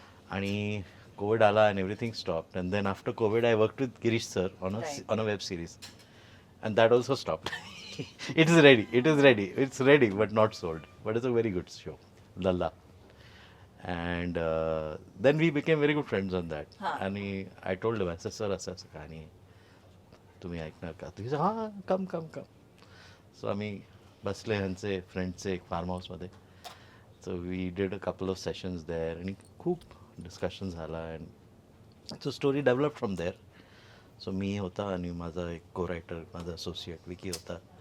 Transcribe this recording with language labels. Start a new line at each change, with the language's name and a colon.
Marathi: आणि COVID ala
English: and everything stopped. And then after COVID, I worked with Girish sir on a web series. and that also stopped. It is ready, it's ready, but not sold. But it's a very good show, Lalla. And then we became very good friends on that. Huh. And I told him, I said, sir,
Marathi: असं असं कहाणी आहे. तुम्ही ऐकणार का?
English: He said, हां, come.
Marathi: So आम्ही बसले ह्यांचे फ्रेंडचे एक फार्म हाऊसमध्ये.
English: So we did a couple of sessions there
Marathi: आणि खूप डिस्कशन झाला
English: and so story developed from there.
Marathi: So मी होता आणि माझा एक co-writer, माझा associate विकी होता.